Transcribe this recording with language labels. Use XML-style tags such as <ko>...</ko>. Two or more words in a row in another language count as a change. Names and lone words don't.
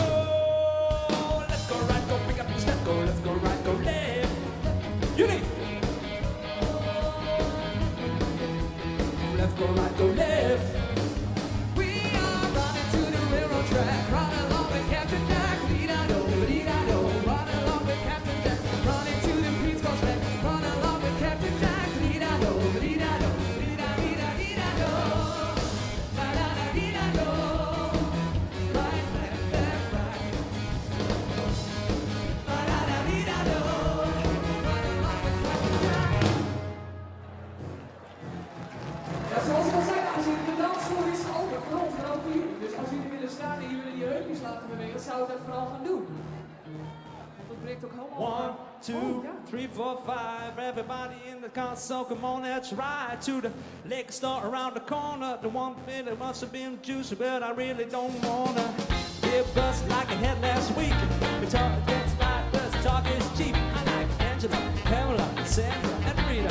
<en>Let's go right, go pick up the step. Go, let's go right, go left. Unit! Left, go right, go left. We are running to the railroad track. Run along with Captain Jack. Dee-da-do, dee-da-do. Run along with Captain Jack. Running to the Peace Coast back. Run along with Captain Jack. Dee-da-do, dee-da-do. Dee-da-dee-da-dee-da-do. Ba-da-da-dee-da-do. Right, left, left, right. Ba-da-da-dee-da-do. Run along with Captain Jack.</en> <nl>Ja, zoals ik al zei, dames en heren, de dansvloer is open voor ons en ook voor jullie. Dus als jullie willen staan en jullie willen die heupjes laten bewegen, zou ik dat vooral gaan doen. Want dat breekt ook helemaal. 1, 2, 3, 4, 5.</nl> <en>Everybody in the car, so come on, let's ride to the liquor store around the corner. The one that must have been juicy, but I really don't wanna be a bust like I had last week. We talk against right, but talk is cheap. I like Angela, Pamela, Sandra, and Rita.</en>